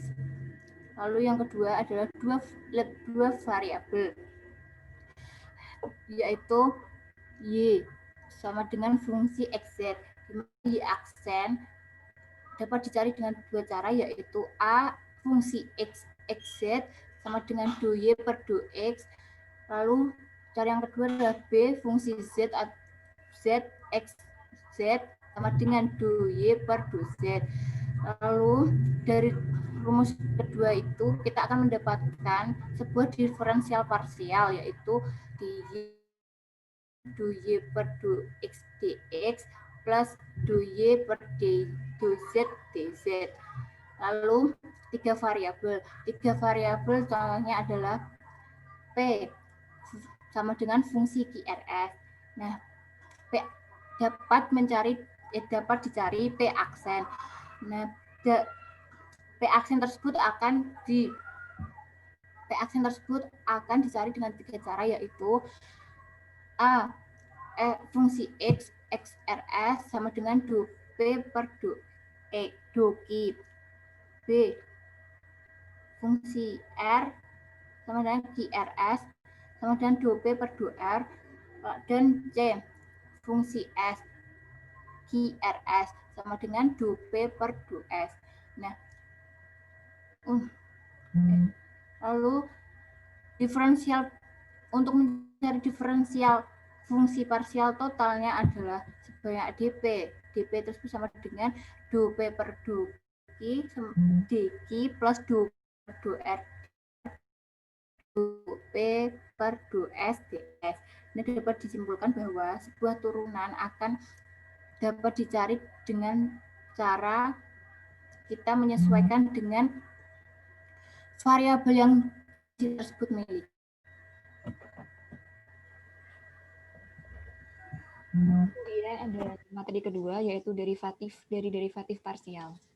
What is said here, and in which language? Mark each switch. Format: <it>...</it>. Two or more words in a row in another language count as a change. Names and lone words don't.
<id>Lalu yang kedua adalah dua variabel, yaitu Y sama dengan fungsi xz. Y aksen dapat dicari dengan dua cara, yaitu A fungsi x xz sama dengan do Y per do X. Lalu cara yang kedua adalah B fungsi Z x Z sama dengan do Y per do Z. Lalu dari rumus kedua itu kita akan mendapatkan sebuah diferensial parsial, yaitu do Y per do X dx plus do Y per do Z dz. Lalu tiga variabel contohnya adalah P sama dengan fungsi QRS. Nah, P dapat dicari P aksen. Nah, P aksen tersebut akan dicari dengan tiga cara, yaitu A fungsi X XRS sama dengan do P per do Q. B fungsi R sama dengan QRS sama dengan do P per do R. Dan C fungsi S QRS sama dengan do P per do S. Nah, lalu untuk mencari diferensial fungsi parsial totalnya adalah sebanyak dp tersebut sama dengan do P per do Q dq plus do per do R do P per do S ds. Ini dapat disimpulkan bahwa sebuah turunan akan dapat dicari dengan cara kita menyesuaikan dengan variabel yang tersebut miliki. Kemudian ada materi kedua, yaitu derivatif dari derivatif parsial.</id>